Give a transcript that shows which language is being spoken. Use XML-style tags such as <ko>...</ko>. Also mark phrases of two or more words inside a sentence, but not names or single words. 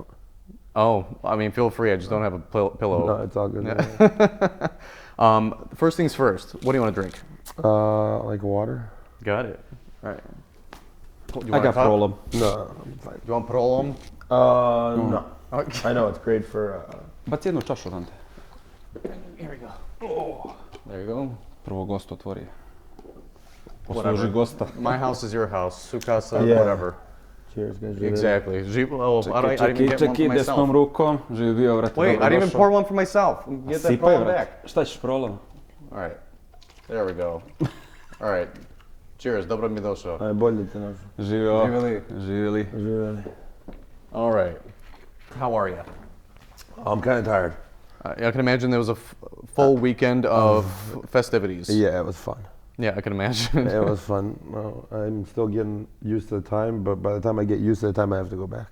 <en>Oh, I mean, feel free. I just don't have a pillow. No, it's all good. Yeah. First things first. What do you want to drink? Like water. Got it. All right. I got problem. No, I'm fine. Do you want problem? No. Okay. I know it's great for.</en> <bs>Baci jednu čašu, Dante.</bs> <en>Here we go. Oh. There you go.</en> <bs>Prvo gost otvori. Posluži gosta.</bs> <en>My house is your house. Sukasa, Yeah. whatever. Cheers, guys. Exactly. I didn't get one for</en> <bs>Čekaj, desnom</bs> <en>myself.</en> <bs>rukom. Živi bio, vrati.</bs> <en>Wait, I didn't even pour one for myself. Get that problem back.</en> <bs>Šta ćeš problem?</bs> <en>All right. There we go. All right. Cheers.</en> <bs>Dobro mi došao. Aj, bolje te našao. Živio. Živjeli. Živjeli.</bs> <en>All right. How are you? I'm kind of tired. I can imagine there was a full weekend of festivities. Yeah, it was fun. Yeah, I can imagine. It was fun. Well, I'm still getting used to the time, but by the time I get used to the time, I have to go back.</en>